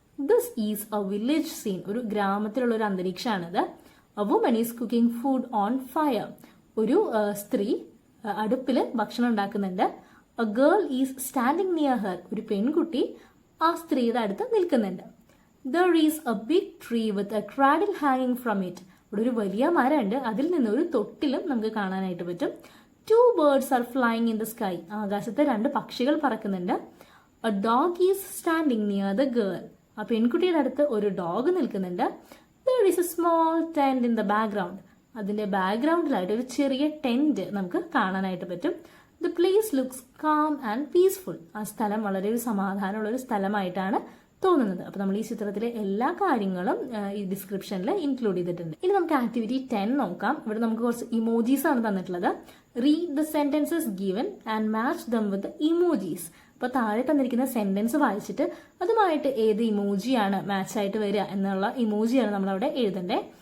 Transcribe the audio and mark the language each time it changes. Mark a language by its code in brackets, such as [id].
[en] This is a village scene. [ml] ഒരു ഗ്രാമത്തിലുള്ള ഒരു അന്തരീക്ഷമാണിത്. [en] A woman is cooking food on fire. [ml] ഒരു സ്ത്രീ അടുപ്പിൽ ഭക്ഷണം ഉണ്ടാക്കുന്നുണ്ട്. [en] A girl is standing near her. [ml] ഒരു പെൺകുട്ടി ആ സ്ത്രീയുടെ അടുത്ത് നിൽക്കുന്നുണ്ട്. [en] There is a big tree with a cradle hanging from it. [ml] ഇവിടെ ഒരു വലിയ മരമുണ്ട്, അതിൽ നിന്ന് ഒരു തൊട്ടിലും നമുക്ക് കാണാനായിട്ട് പറ്റും. [en] 2 birds are flying in the sky. [ml] ആകാശത്ത് 2 പക്ഷികൾ പറക്കുന്നുണ്ട്. [en] A dog is standing near the girl. [ml] ആ പെൺകുട്ടിയുടെ അടുത്ത് ഒരു ഡോഗ് നിൽക്കുന്നുണ്ട്. [en] There is a small tent in the background. [ml] അതിന്റെ ബാക്ക്ഗ്രൗണ്ടിലായിട്ട് ഒരു ചെറിയ ടെന്റ് നമുക്ക് കാണാനായിട്ട് പറ്റും. [en] The place looks calm and peaceful. [ml] ആ സ്ഥലം വളരെ ഒരു സമാധാനമുള്ള ഒരു സ്ഥലമായിട്ടാണ് തോന്നുന്നത്. അപ്പൊ നമ്മൾ ഈ ചിത്രത്തിലെ എല്ലാ കാര്യങ്ങളും ഈ ഡിസ്ക്രിപ്ഷനിൽ ഇൻക്ലൂഡ് ചെയ്തിട്ടുണ്ട്. ഇനി നമുക്ക് ആക്ടിവിറ്റി 10 നോക്കാം. ഇവിടെ നമുക്ക് കുറച്ച് ഇമോജീസ് ആണ് തന്നിട്ടുള്ളത്. [en] Read the sentences given and match them with emojis. [ml] അപ്പൊ താഴെ തന്നിരിക്കുന്ന സെന്റൻസ് വായിച്ചിട്ട് അതുമായിട്ട് ഏത് ഇമോജിയാണ് മാച്ച് ആയിട്ട് വരിക എന്നുള്ള ഇമോജിയാണ് നമ്മൾ അവിടെ എഴുതണ്ടേ.